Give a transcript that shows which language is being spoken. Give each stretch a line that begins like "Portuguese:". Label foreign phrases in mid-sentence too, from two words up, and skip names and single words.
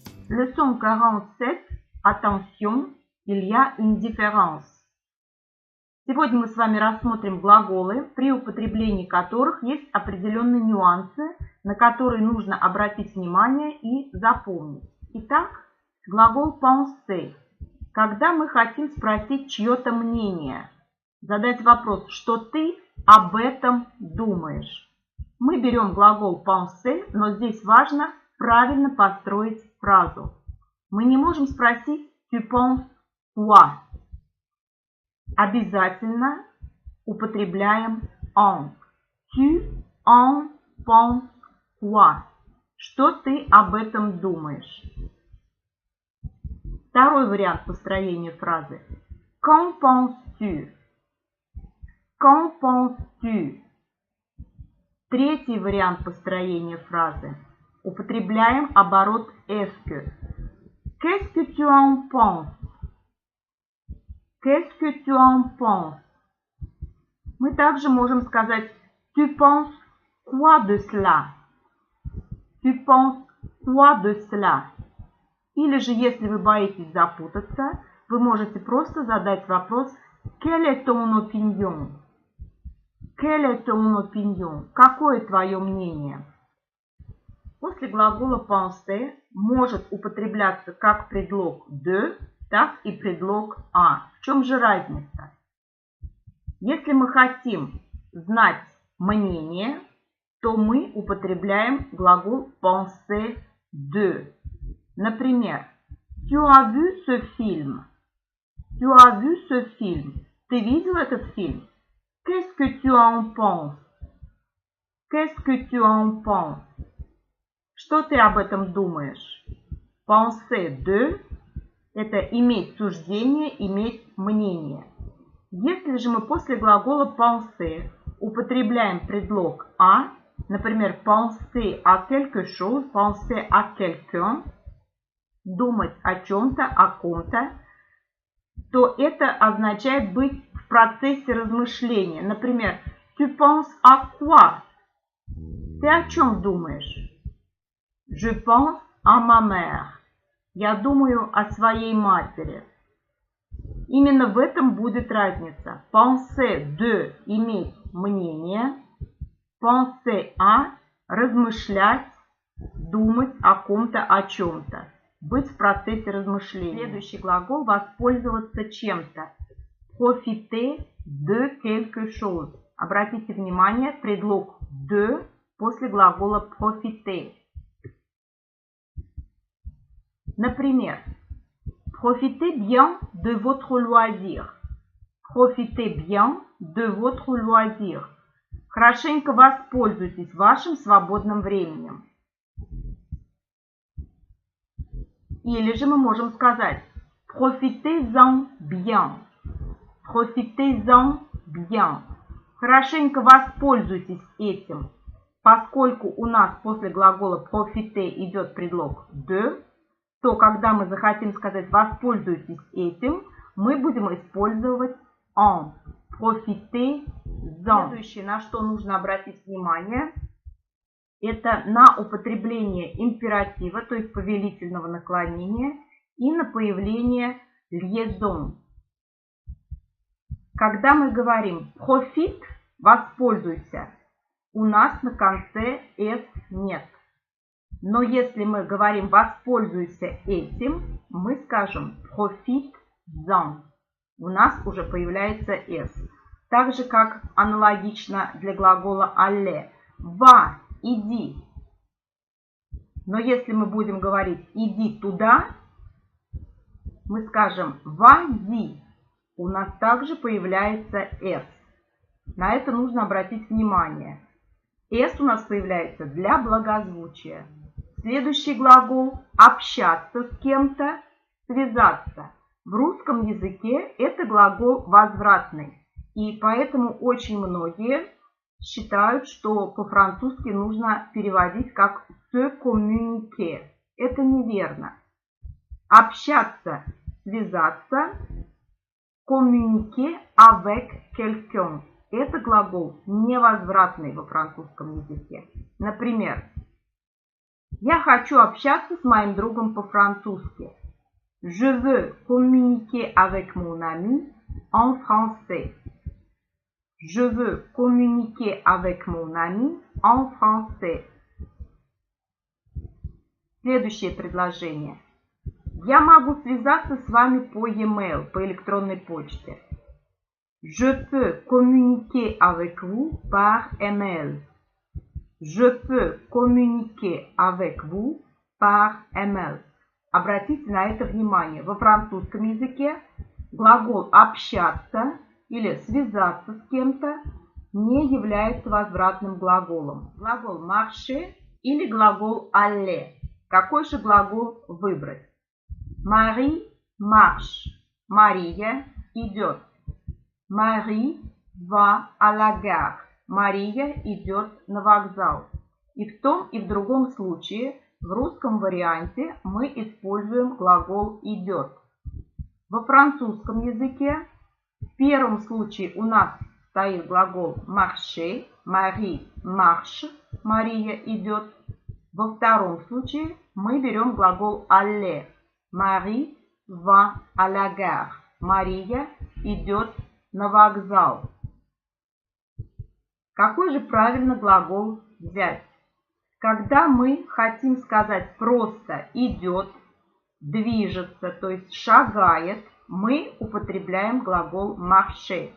French: Leçon 47. Attention, il y a une différence.
Russian: Сегодня мы с вами рассмотрим глаголы, при употреблении которых есть определенные нюансы, на которые нужно обратить внимание и запомнить. Итак, глагол penser. Когда мы хотим спросить чье-то мнение, задать вопрос, что ты об этом думаешь. Мы берем глагол penser, но здесь важно правильно построить фразу. Мы не можем спросить
French: tu penses quoi.
Russian: Обязательно употребляем en.
French: Tu en penses quoi?
Russian: Что ты об этом думаешь? Второй вариант построения фразы.
French: Qu'en penses-tu? Qu'en penses-tu?
Russian: Третий вариант построения фразы. Употребляем оборот
French: est-ce que. Qu'est-ce que tu en penses? Qu'est-ce que tu en penses?
Russian: Мы также можем сказать
French: tu penses quoi de cela? Tu penses quoi de cela?
Russian: Или же, если вы боитесь запутаться, вы можете просто задать вопрос
French: quelle est ton opinion? Quelle est ton opinion?
Russian: Какое твое мнение? После глагола penser может употребляться как предлог de, так и предлог à. В чем же разница? Если мы хотим знать мнение, то мы употребляем глагол
French: penser de. Например, tu as vu ce film? Tu as vu ce film?
Russian: Ты видел этот фильм?
French: Qu'est-ce que tu en penses? Qu'est-ce que tu en penses?
Russian: Что ты об этом думаешь?
French: Penser de –
Russian: это иметь суждение, иметь мнение. Если же мы после глагола penser употребляем предлог à, например,
French: penser à quelque chose, penser à quelqu'un,
Russian: думать о чем-то, о ком-то, то это означает быть в процессе размышления. Например,
French: tu penses à quoi?
Russian: Ты о чем думаешь?
French: Je pense à ma mère.
Russian: Я думаю о своей матери. Именно в этом будет разница.
French: Penser de –
Russian: иметь мнение.
French: Penser à –
Russian: размышлять, думать о ком-то, о чем-то. Быть в процессе размышления. Следующий глагол – воспользоваться чем-то.
French: Profiter de quelque chose.
Russian: Обратите внимание, предлог de после глагола profiter.
French: Например, profitez bien de votre loisir. Profitez bien de votre loisir.
Russian: Хорошенько воспользуйтесь вашим свободным временем. Или же мы можем сказать
French: profitez-en bien. Profitez-en bien.
Russian: Хорошенько воспользуйтесь этим. Поскольку у нас после глагола profiter идет предлог de, то когда мы захотим сказать «воспользуйтесь этим», мы будем использовать en.
French: Profitez-en.
Russian: Следующее, на что нужно обратить внимание, это на употребление императива, то есть повелительного наклонения, и на появление liaison. Когда мы говорим profite, воспользуйся, у нас на конце s нет. Но если мы говорим «воспользуйся этим», мы скажем
French: «profite-en».
Russian: У нас уже появляется «s». Так же, как аналогично для глагола «aller».
French: «Va» –
Russian: «иди». Но если мы будем говорить «иди туда», мы скажем
French: «vas-y».
Russian: У нас также появляется «s». На это нужно обратить внимание. «S» у нас появляется для благозвучия. Следующий глагол – общаться с кем-то, связаться. В русском языке это глагол возвратный. И поэтому очень многие считают, что по-французски нужно переводить как
French: se communiquer.
Russian: Это неверно. Общаться, связаться,
French: communiquer avec quelqu'un.
Russian: Это глагол невозвратный во французском языке. Например, Я хочу общаться с моим другом по-французски.
French: Je veux communiquer avec mon ami en français. Je veux communiquer avec mon ami en français.
Russian: Следующее предложение. Я могу связаться с вами по e-mail, по электронной почте.
French: Je peux communiquer avec vous par email. Je peux communiquer avec vous par email.
Russian: Обратите на это внимание. Во французском языке глагол «общаться» или «связаться с кем-то» не является возвратным глаголом. Глагол «marcher» или глагол «aller». Какой же глагол выбрать?
French: Marie marche.
Russian: Мария идет.
French: Marie va à la gare.
Russian: Мария идет на вокзал. И в том, и в другом случае в русском варианте мы используем глагол «идет». Во французском языке в первом случае у нас стоит глагол marcher.
French: Marie marche.
Russian: Мария идет. Во втором случае мы берем глагол aller.
French: Marie va à la gare.
Russian: Мария идет на вокзал. Какой же правильно глагол взять? Когда мы хотим сказать просто идет, движется, то есть шагает, мы употребляем глагол marcher.